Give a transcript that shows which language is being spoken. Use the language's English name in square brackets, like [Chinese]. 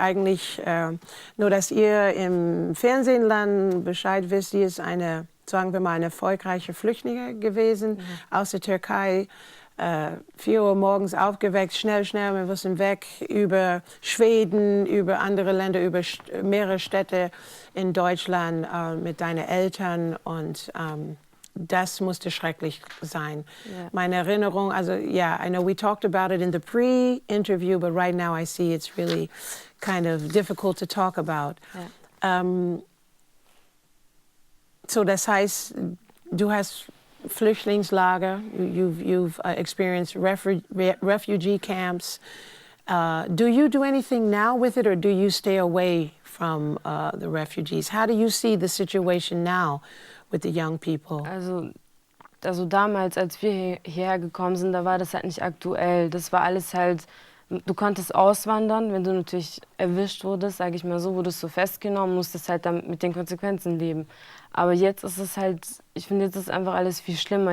[German] Eigentlich nur, dass ihr im Fernsehen Bescheid wisst, die ist eine, sagen wir mal, eine erfolgreiche Flüchtlinge gewesen aus der Türkei. 4 Uhr morgens aufgeweckt, schnell, wir müssen weg, über Schweden, über andere Länder, über mehrere Städte in Deutschland mit deinen Eltern und das musste schrecklich sein. Yeah. Meine Erinnerung, also [English] yeah, I know we talked about it in the pre-interview, but right now I see it's really kind of difficult to talk about. Yeah. [German] So das heißt, du hast Flüchtlingslager, [English] you've experienced refugee camps. Do you do anything now with it, or do you stay away from the refugees? How do you see the situation now with the young people? [German] Also damals, als wir hierher gekommen sind, da war das halt nicht aktuell. Das war alles halt, du konntest auswandern, wenn du natürlich erwischt wurdest, sage ich mal so, wurdest du festgenommen, musstest halt dann mit den Konsequenzen leben. Aber jetzt ist es halt, ich finde, jetzt ist einfach alles viel schlimmer.